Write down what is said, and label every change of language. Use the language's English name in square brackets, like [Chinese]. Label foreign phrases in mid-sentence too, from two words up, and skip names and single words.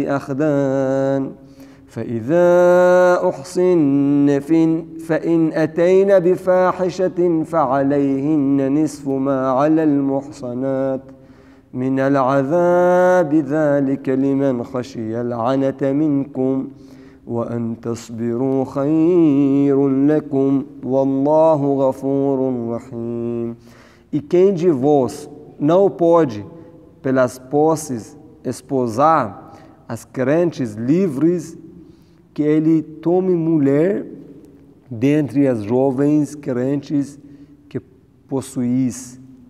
[Arabic] أخدان فإذا أحصن فإن أتين بفاحشة فعليهن نصف ما على المحصنات من العذاب ذلك لمن خشي العنة منكم وأن تصبروا خير لكم والله غفور رحيم. [Portuguese] E quem de vós não pode, pelas posses, esposar as crentes livres, que ele tome mulher dentre as jovens crentes que possuís.